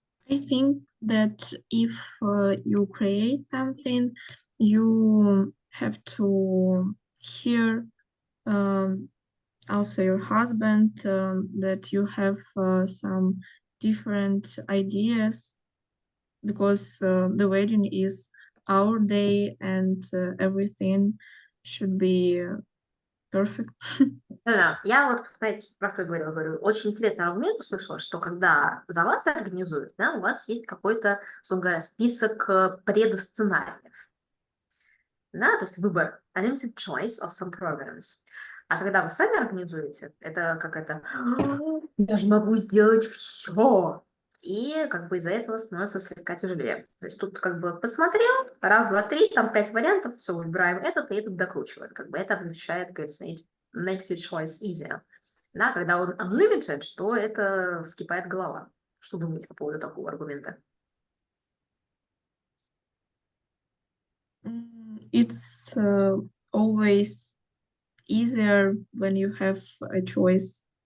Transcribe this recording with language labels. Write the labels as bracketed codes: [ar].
[en] I think that if you create something, you have to hear also your husband, that you have some different ideas, because the wedding is our day and everything should be perfect. [ru] Да, я вот, кстати, про что говорю, очень интересный аргумент услышала, что когда за вас организуют, да, у вас есть какой-то, условно говоря, список предсценариев, да, то есть выбор, [en] a limited choice of some programs. [ru] А когда вы сами организуете, это как это, я же могу сделать все. И как бы из-за этого становится слегка тяжелее. То есть тут как бы посмотрел, раз, два, три, там 5 вариантов, все, выбираем этот, и этот докручиваем. Как бы это облегчает, говорится, [en] it makes your choice easier. [ru] Да, когда он unlimited, то это вскипает голова. Что думаете по поводу такого аргумента? [en] It's always easier when you have a choice.